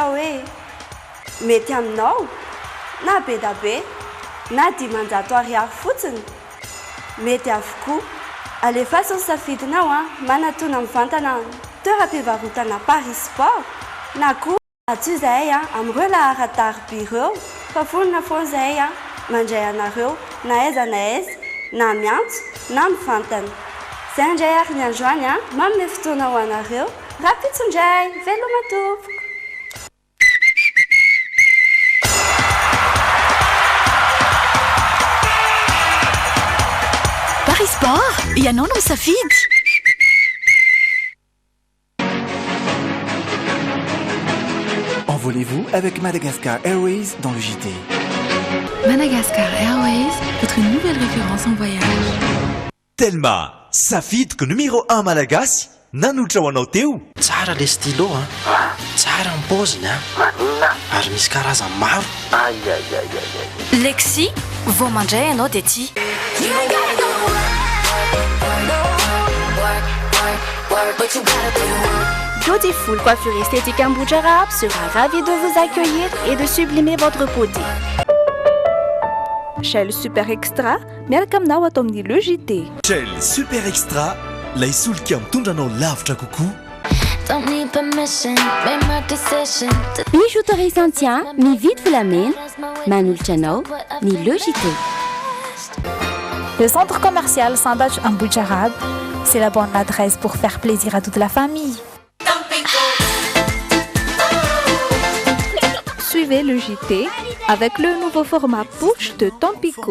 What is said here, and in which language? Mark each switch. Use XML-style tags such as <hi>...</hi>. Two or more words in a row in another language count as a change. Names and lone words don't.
<mg>hoe mety aminao na be da be na 500 ariary fotsiny mety avokoa alefaso ny safidinao manatona mivantana toeram-pivarotana Paris Sport na koa atsy izahay amin'ireo laharatarby ireo fa fonina foana izahay mandray anareo na aiza na miantso na mivantana izay indray ary ny androany manome fotoana ho anareo raha pitsondray veloma tompoko Paris Sport ianao no misafidy</mg> <fr>Envolez-vous avec Madagascar Airways dans le JT. Madagascar Airways, votre nouvelle référence en voyage.</fr> <mg>Telma, safidiko numéro 1 malagasy nanotra ho anao teo. Tsara le stylo tsara ny paoziny ary misy karazany maro. Lexi, vao mandray ianao dia tia.</mg> <fr>Beautiful Coiffure Esthétique Amboujara sera ravi de vous accueillir et de sublimer votre beauté.</fr> <mg>Shell Super Extra miaraka aminao atao amin'ny Le JT. Shell Super Extra lay solika mitondranao lavitra kokoa. Bijouterie Santia mividy volamena manolotra anao ny Le JT.</mg> <fr>Le centre commercial Saint-Bach en Boucharab, c'est la bonne adresse pour faire plaisir à toute la famille. Suivez le JT avec le nouveau format push de Tampico.</fr>